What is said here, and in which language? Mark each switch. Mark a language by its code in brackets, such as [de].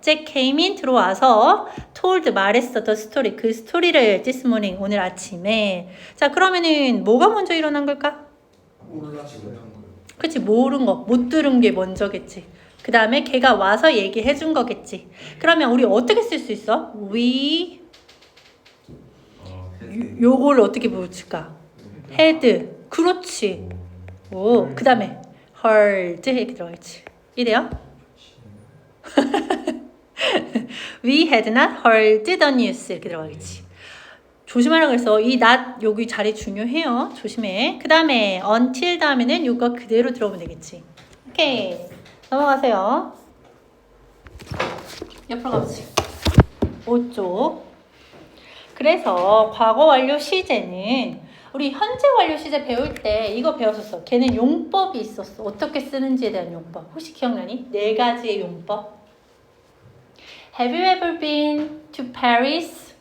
[en] Jack came in [ko] 들어와서 [en] told [ko] 말했어. [en] the story [ko] 그 스토리를 [en] this morning [ko] 오늘 아침에. 자, 그러면은 뭐가 먼저 일어난 걸까? 몰라서 못한 거예요. 그치, 모른 거, 못 들은 게 먼저겠지. 그 다음에 걔가 와서 얘기해 준 거겠지. 그러면 우리 어떻게 쓸 수 있어? we 요걸 어떻게 붙일까? had. 그렇지. 오, 그 다음에 heard 이렇게 들어가겠지. 이래요? [en] We had not heard the news [ko] 이렇게 들어가겠지. 조심하라 그래서 이 not 여기 자리 중요해요. 조심해. 그 다음에 until 다음에는 이거 그대로 들어오면 되겠지. 오케이. 넘어가세요. 옆으로 가보지. 5쪽. 그래서 과거 완료 시제는 우리 현재 완료 시제 배울 때 이거 배웠었어. 걔는 용법이 있었어. 어떻게 쓰는지에 대한 용법. 혹시 기억나니? 4가지의 용법. [en] Have you ever been to Paris?